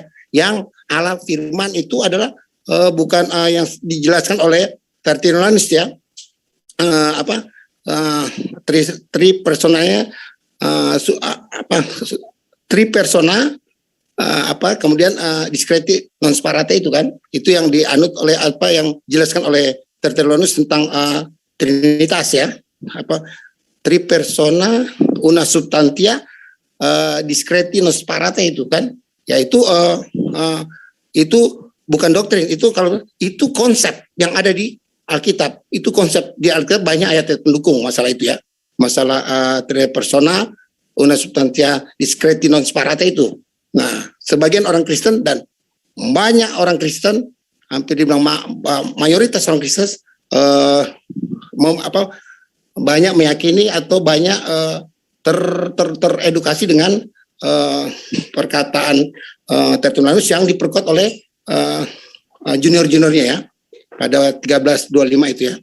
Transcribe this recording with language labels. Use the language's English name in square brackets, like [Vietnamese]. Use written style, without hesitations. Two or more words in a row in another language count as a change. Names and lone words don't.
[Indonesian] Yang Allah firman itu adalah bukan yang dijelaskan oleh Tertullianus ya. Tri personanya tri persona kemudian [Latin] diskreti non sparate [Indonesian] itu kan, itu yang dianut oleh yang dijelaskan oleh Tertullianus tentang trinitas ya, [Latin] tri persona una substantia diskreti non sparate [Indonesian] itu kan, yaitu itu bukan doktrin, itu kalau itu konsep yang ada di Alkitab. Itu konsep di Alkitab banyak ayat yang mendukung masalah itu ya. [Latin] Masalah tre persona una substantia discreti non separata itu. [Indonesian] Nah, sebagian orang Kristen dan banyak orang Kristen, hampir dibilang mayoritas orang Kristen banyak meyakini atau banyak teredukasi dengan perkataan Tertullus yang diperkuat oleh junior-juniornya ya pada 1325 itu ya.